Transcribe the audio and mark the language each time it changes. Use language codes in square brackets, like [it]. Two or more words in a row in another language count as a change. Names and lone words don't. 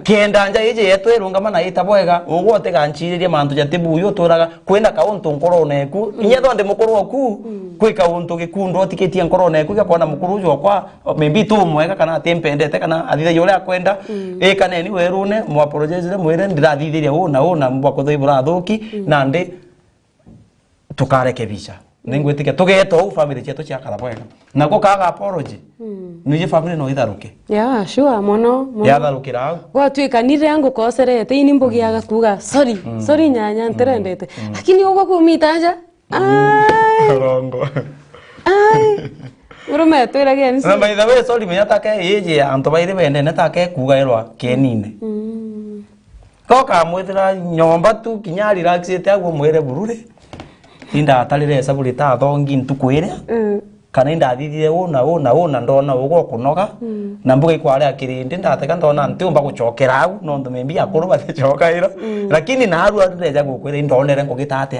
[mer] kienda nja ije yetu irungama na ita bwega ugote ganchiririe mantu jatibu uyu turaga kwenda kauntu nkoro neku inyetho ndi mukuru oku kwika untu gikundo tiketie nkoro neku gakona mukuru ujo kwa maybe tu mwega kana atempendete kana athithe yule akwenda kana ni werune mu apologize mwire ndirathithiria una mbako thoibura thuki na ndi tukarekebisha ningwitikia tugeto family chetu cia karabwega nako kaga apology nije family no itharuke sure mono yatharukira au gwatuikanire yangu koserete ini mbugiaga kuga sorry nyanya nterendete lakini ugo kumitaja rongo urume twiragia ni na [en] by the way sorry [mer] menya take yeje anto baire bende ne take kuga irwa kenine koka mwithira nyomba tu kinya relaxete agwo mwere burure inda atalire saburi ta thongi ntukwire kana inda thithire una ndona ugo kunoga na mbuga ikware akirinde ndateka ndona ntiumba guchokera au no ndumembi akuru batechokaira lakini na aru areja gukwire indonere ngugitatea